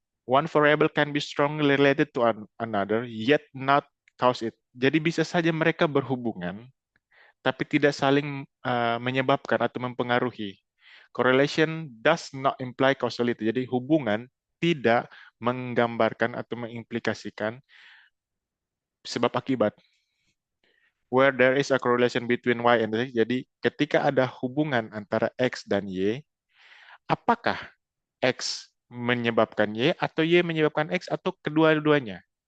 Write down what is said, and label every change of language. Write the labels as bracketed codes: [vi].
[en] One variable can be strongly related to another, yet not cause it. [id] Jadi bisa saja mereka berhubungan, tapi tidak saling menyebabkan atau mempengaruhi. [en] Correlation does not imply causality. [id] Jadi hubungan tidak menggambarkan atau mengimplikasikan sebab akibat. [en] Where there is a correlation between Y and Z, [id] jadi ketika ada hubungan antara X dan Y, apakah X menyebabkan Y atau Y menyebabkan X atau kedua-duanya?